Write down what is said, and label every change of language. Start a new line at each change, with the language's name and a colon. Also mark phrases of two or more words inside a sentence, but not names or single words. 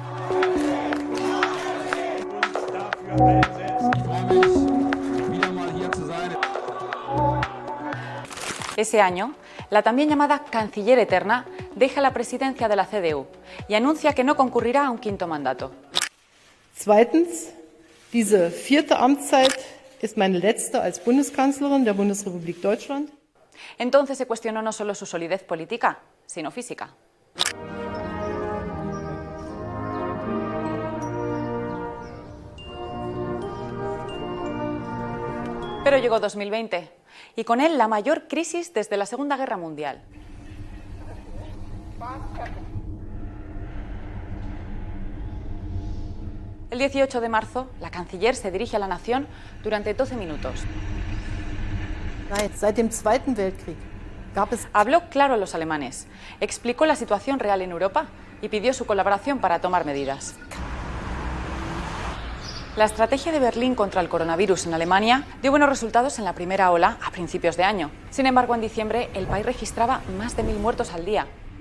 Spanish: Ese año, la también llamada Canciller Eterna deja la presidencia de la CDU y anuncia que no concurrirá a un quinto mandato.
German: Zweitens, diese 4. Amtszeit ist meine letzte als Bundeskanzlerin der Bundesrepublik Deutschland.
Spanish: Entonces se cuestionó no solo su solidez política, sino física. Pero llegó 2020 y con él la mayor crisis desde la Segunda Guerra Mundial. El 18 de marzo, la canciller se dirige a la nación durante 12 minutos.
German: Seit dem Zweiten Weltkrieg gab es...
Spanish: Habló claro a los alemanes, explicó la situación real en Europa y pidió su colaboración para tomar medidas. La estrategia de Berlín contra el coronavirus en Alemania dio buenos resultados en la primera ola a principios de año. Sin embargo, en diciembre el país registraba más de 1000 muertos al día.